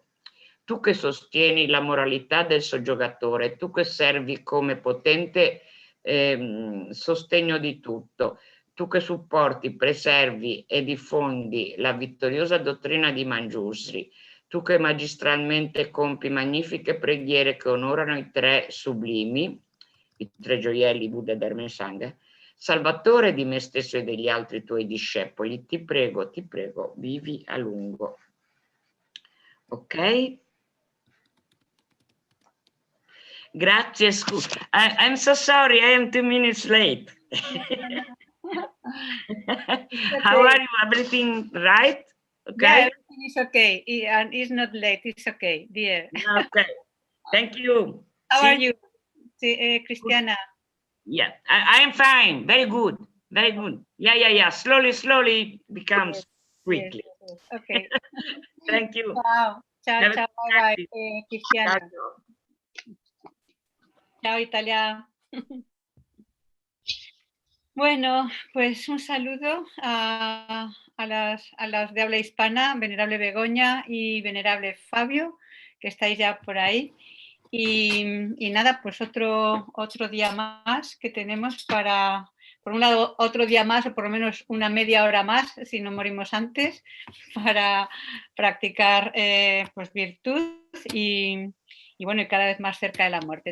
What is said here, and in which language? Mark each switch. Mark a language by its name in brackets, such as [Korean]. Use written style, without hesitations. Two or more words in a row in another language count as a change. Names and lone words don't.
[Italian] Tu che sostieni la moralità del soggiogatore, tu che servi come potente sostegno di tutto, tu che supporti, preservi e diffondi la vittoriosa dottrina di Manjusri, tu che magistralmente compi magnifiche preghiere che onorano i tre sublimi, i tre gioielli Buddha, Dharma e Sangha, Salvatore di me stesso e degli altri tuoi discepoli, ti prego, vivi a lungo. Ok? Grazie, scusa. [English] I'm so sorry, I am 2 minutes late. How are you? Everything right? Okay. Yeah, everything is okay. And it's not late. It's okay, dear. Okay. Thank you. How are you, Christiana? Yeah, I am fine. Very good. Very good. Yeah. Slowly becomes quickly. Yes. Okay. Thank you. [Italian] Ciao. Bye, Cristiana. Ciao, Italia. [Spanish] Bueno, pues un saludo a las de habla hispana, venerable Begoña y venerable Fabio, que estáis ya por ahí. Y nada, pues otro día más que tenemos para, por un lado, otro día más o por lo menos una media hora más, si no morimos antes, para practicar pues virtud y y bueno, y cada vez más cerca de la muerte.